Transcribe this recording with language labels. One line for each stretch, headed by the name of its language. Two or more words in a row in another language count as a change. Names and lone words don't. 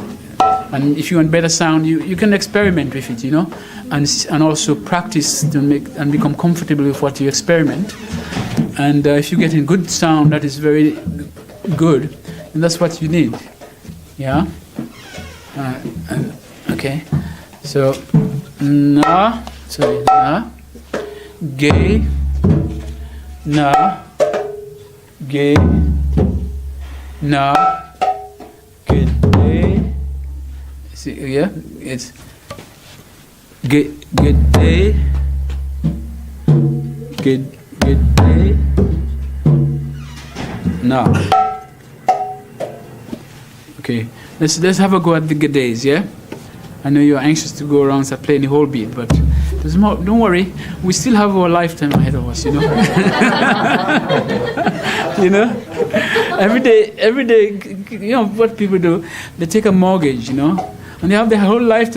English: And if you want better sound, you can experiment with it, and also practice to make and become comfortable with what you experiment. And if you get in good sound, that is very good, and that's what you need. Yeah. Okay. So na, sorry, na, ge, na, ge, na, ge, de. See, yeah, it's ge, de, ge, de, na. Okay, let's have a go at the gedes, yeah. I know you're anxious to go around and play the whole beat, but there's more. Don't worry, we still have our lifetime ahead of us, Every day, what people do, they take a mortgage, and they have their whole lifetime.